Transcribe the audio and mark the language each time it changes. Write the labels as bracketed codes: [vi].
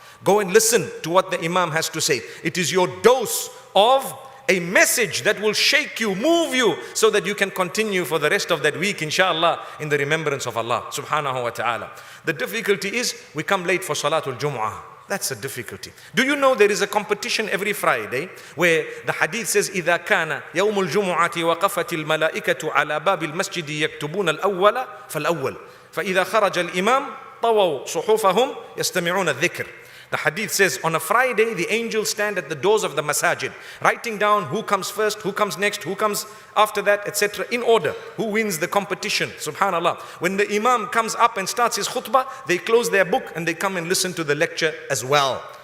[en] Go and listen to what the Imam has to say. It is your dose of a message that will shake you, move you, so that you can continue for the rest of that week, inshallah, in the remembrance of Allah subhanahu wa ta'ala. The difficulty is we come late for Salatul Jumu'ah. That's a difficulty. Do you know there is a competition every Friday where the hadith says [ar] إذا كان يوم الجمعة وقفت الملائكة على باب المسجد يكتبون الأول فالأول فإذا خرج الإمام طووا صحفهم يستمعون الذكر. [en] The hadith says on a Friday, the angels stand at the doors of the masajid, writing down who comes first, who comes next, who comes after that, etc. in order. Who wins the competition, subhanallah. When the imam comes up and starts his khutbah, they close their book and they come and listen to the lecture as well.